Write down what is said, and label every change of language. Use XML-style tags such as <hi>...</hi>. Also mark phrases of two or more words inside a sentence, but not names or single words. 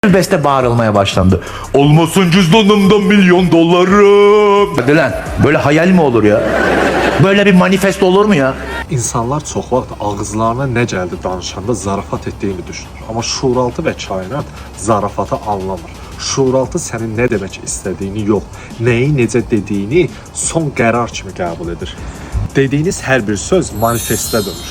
<tr>Beste bağırılmaya başlandı. Olmasın cüzdanımda milyon dolarım. Hadi lan, böyle hayal mi olur ya? Böyle bir manifesto olur mu ya?</tr> <az>İnsanlar çox vaxt ağızlarına nə gəldi danışanda zarafat etdiyini düşünür. Amma şuuraltı və kainat zarafatı anlamır. Şuuraltı sənin nə demək istədiyini yox, nəyi necə dediyini son qərar kimi qəbul edir. Dediyiniz hər bir söz manifestə dönür.</az>